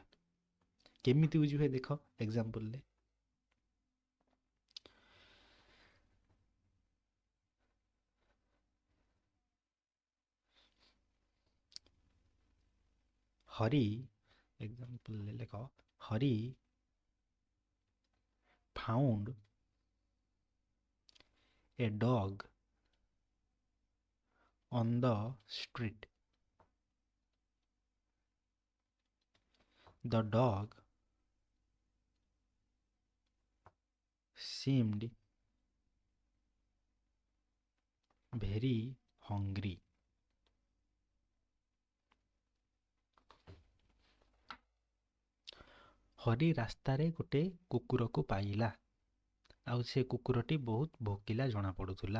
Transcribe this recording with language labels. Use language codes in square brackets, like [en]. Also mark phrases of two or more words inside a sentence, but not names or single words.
[or] କେମିତି ୟୁଜ୍ ହୁଏ ଦେଖ ଏକ୍ସାମ୍ପଲରେ। ହରି, ଏକ୍ସାମ୍ପଲରେ ଲେଖ, ହରି [en] found a dog on the street. The dog seemed very hungry. [or] ହରି ରାସ୍ତାରେ ଗୋଟେ କୁକୁରକୁ ପାଇଲା, ଆଉ ସେ କୁକୁରଟି ବହୁତ ଭୋକିଲା ଜଣାପଡ଼ୁଥିଲା।